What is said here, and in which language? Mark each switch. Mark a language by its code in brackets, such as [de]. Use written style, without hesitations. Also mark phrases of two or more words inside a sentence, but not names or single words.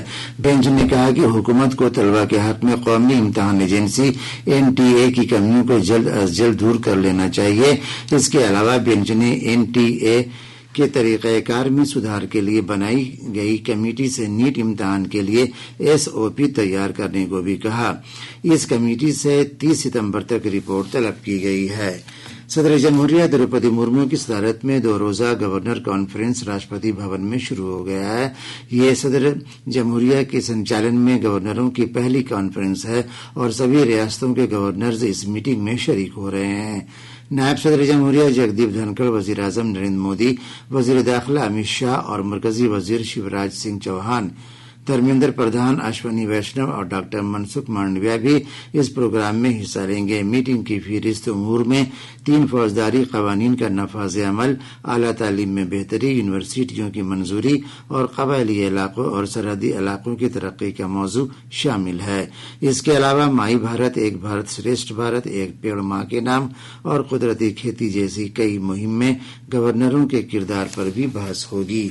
[ur] بینچ نے کہا کہ حکومت کو طلبہ کے حق میں قومی امتحان ایجنسی NTA کی کمیوں کو جلد از جلد دور کر لینا چاہیے۔ اس کے علاوہ بینچ نے NTA کے طریقہ کار میں سدھار کے لیے بنائی گئی کمیٹی سے نیٹ امتحان کے لیے SOP تیار کرنے کو بھی کہا۔ اس کمیٹی سے 30 ستمبر تک رپورٹ طلب کی گئی ہے۔ صدر جمہوریہ دروپدی مرمو کی صدارت میں 2 روزہ گورنر کانفرنس راشٹرپتی بھون میں شروع ہو گیا ہے۔ یہ صدر جمہوریہ کے سنچالن میں گورنروں کی پہلی کانفرنس ہے اور سبھی ریاستوں کے گورنرز اس میٹنگ میں شریک ہو رہے ہیں۔ نائب صدر جمہوریہ جگدیپ دھنکڑ، وزیر اعظم نریندر مودی، وزیر داخلہ امت شاہ اور مرکزی وزیر شیوراج سنگھ چوہان، دھرمیندر پردھان، اشونی ویشنو اور ڈاکٹر منسکھ مانڈویہ بھی اس پروگرام میں حصہ لیں گے۔ میٹنگ کی فہرست امور میں 3 فوجداری قوانین کا نفاذ عمل، اعلیٰ تعلیم میں بہتری، یونیورسٹیوں کی منظوری اور قبائلی علاقوں اور سرحدی علاقوں کی ترقی کا موضوع شامل ہے۔ اس کے علاوہ مائی بھارت، ایک بھارت شریشٹھ بھارت، ایک پیڑ ماں کے نام اور قدرتی کھیتی جیسی کئی مہم میں گورنروں کے کردار پر بھی بحث ہوگی۔